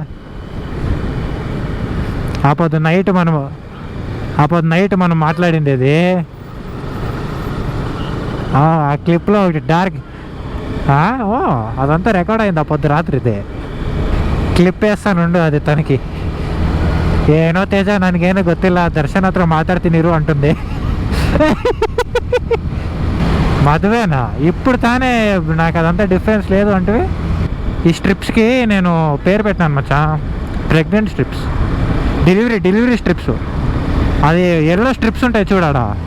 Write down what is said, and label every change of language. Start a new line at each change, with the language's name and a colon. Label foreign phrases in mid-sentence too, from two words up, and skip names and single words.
Telugu: ఆపొద్దు నైట్ మనం మాట్లాడింది అది ఆ క్లిప్లో ఒకటి డార్క్ అదంతా రికార్డ్ అయింది ఆ పొద్దు రాత్రిదే ಕ್ಲಿಪ್ వేస్తానుండు అది తనకి
Kannada: ಏನೋ ತೇಜ ನನಗೇನು ಗೊತ್ತಿಲ್ಲ ದರ್ಶನ್ ಹತ್ರ ಮಾತಾಡ್ತೀನಿರು
Telugu: అంటుంది మధువేనా ఇప్పుడు తానే నాకు అదంతా డిఫరెన్స్ లేదు అంటే ఈ స్ట్రిప్స్కి నేను పేరు పెట్టాను మచ్చా ప్రెగ్నెంట్ స్ట్రిప్స్ డెలివరీ స్ట్రిప్స్ అది ఎల్లో స్ట్రిప్స్ ఉంటాయి చూడాడా